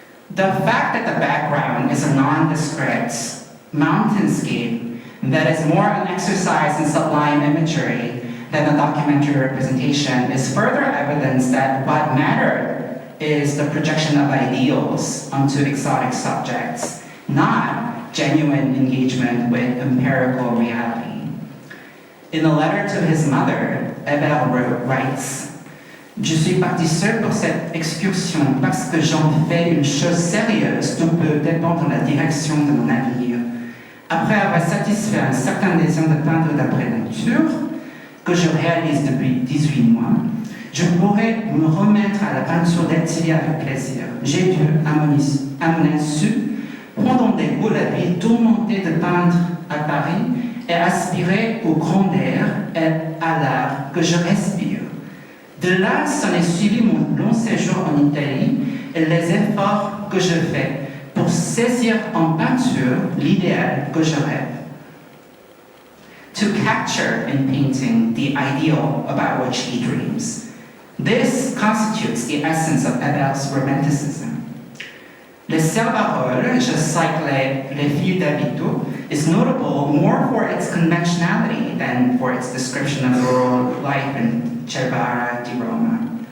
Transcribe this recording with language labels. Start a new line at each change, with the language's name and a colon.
English: The fact that the background is a nondescript mountainscape that is more an exercise in sublime imagery than a documentary representation is further evidence that what mattered is the projection of ideals onto exotic subjects, not genuine engagement with empirical reality. In a letter to his mother, Hébert writes,
French: Je suis parti seul pour cette excursion parce que j'en fais une chose sérieuse dont peut dépendre la direction de mon avenir. Après avoir satisfait un certain désir de peindre d'après nature, que je réalise depuis 18 mois, je pourrais me remettre à la peinture d'Attilia avec plaisir. J'ai dû, à mon insu, prendre des goûts la vie tourmentée de peindre à Paris et aspirer au grand air et à l'art que je respire. De là, s'en est suivi mon long séjour en Italie et les efforts que je fais pour saisir en peinture l'idéal que je rêve.
English: To capture in painting the ideal about which he dreams. This constitutes the essence of Hébert's romanticism. Les Salvaroles, just like Les Filles d'Albito, is notable more for its conventionality than for its description of rural life in Cervara di Roma.